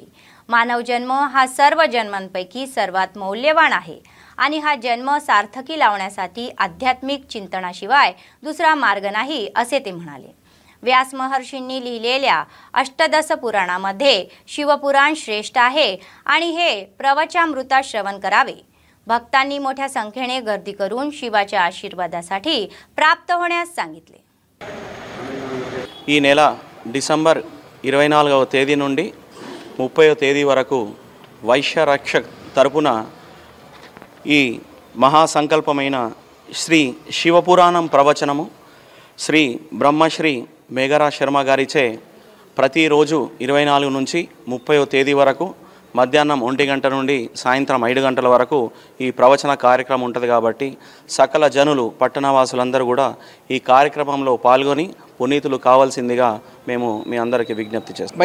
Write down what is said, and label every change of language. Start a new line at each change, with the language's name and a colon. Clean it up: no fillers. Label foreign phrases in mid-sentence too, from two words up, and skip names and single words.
Marathi: मानव जन्म हा सर्व जन्मांपैकी सर्वात मौल्यवान आहे आणि हा जन्म सार्थकी लावण्यासाठी आध्यात्मिक चिंतनाशिवाय दुसरा मार्ग नाही असे ते म्हणाले. व्यास महर्षींनी लिहिलेल्या अष्टदश पुराणामध्ये शिवपुराण श्रेष्ठ आहे आणि हे प्रवचामृता श्रवण करावे. भक्तांनी मोठ्या संख्येने गर्दी करून शिवाच्या आशीर्वादासाठी प्राप्त होण्यास सांगितले.
Telugu: ఈ నెల డిసెంబర్ 24వ తేదీ నుండి 30వ తేదీ వరకు వైశ్య రక్షక్ తరపున ఈ మహాసంకల్పమైన శ్రీ శివపురాణం ప్రవచనము శ్రీ బ్రహ్మశ్రీ మేఘరాజ్ శర్మ గారిచే ప్రతిరోజు 24 నుంచి 30వ తేదీ వరకు మధ్యాహ్నం 1 గంట నుండి సాయంత్రం 5 గంటల వరకు ఈ ప్రవచన కార్యక్రమం ఉంటుంది కాబట్టి సకల జనులు పట్టణవాసులందరూ కూడా ఈ కార్యక్రమంలో పాల్గొని పునీతులు కావాల్సిందిగా మేము మీ అందరికీ విజ్ఞప్తి చేస్తాం.